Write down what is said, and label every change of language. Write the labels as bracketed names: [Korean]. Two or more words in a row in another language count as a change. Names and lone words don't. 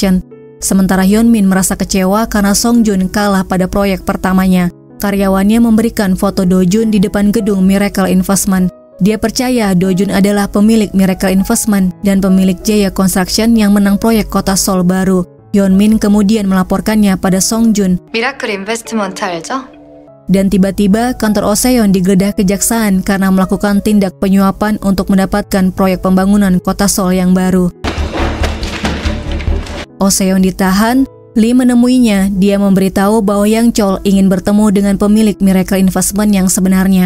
[Indonesian] Sementara Hyunmin merasa kecewa karena Song-jun kalah pada proyek pertamanya. karyawannya memberikan foto Do-jun di depan gedung Miracle Investment. Dia percaya Do-jun adalah pemilik Miracle Investment dan pemilik Jaya Construction yang menang proyek kota Seoul baru. Hyun-min kemudian melaporkannya pada Song-jun. [Korean] 미라클 인베스트먼트 알죠? [Indonesian] Dan tiba-tiba kantor Oseon digeledah kejaksaan karena melakukan tindak penyuapan untuk mendapatkan proyek pembangunan kota Seoul yang baru. Oseon ditahan, Lee menemuinya. Dia memberitahu bahwa Yang Chol ingin bertemu dengan pemilik Miracle Investment yang sebenarnya.